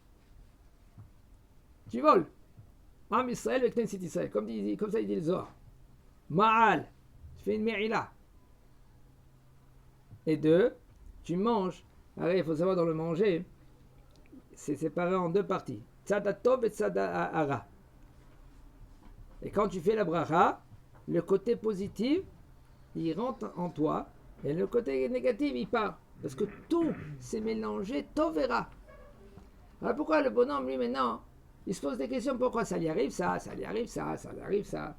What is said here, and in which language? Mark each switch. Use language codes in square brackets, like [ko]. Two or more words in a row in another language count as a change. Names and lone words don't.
[fr] Tu voles. Am Israël, avec Knesset Israël. Comme ça, il dit le Zohar. Ma'al. Tu fais une me'ila. Et deux, tu manges. Alors, il faut savoir dans le manger, c'est séparé en deux parties. [he] צד טוב et צד הרע. [fr] Et quand tu fais la bracha, le côté positif, il rentre en toi, et le côté négatif, il part. Parce que tout s'est mélangé, tov et ra. Alors pourquoi le bonhomme, lui, maintenant, il se pose des questions, pourquoi ça lui arrive ça lui arrive ça lui arrive ça.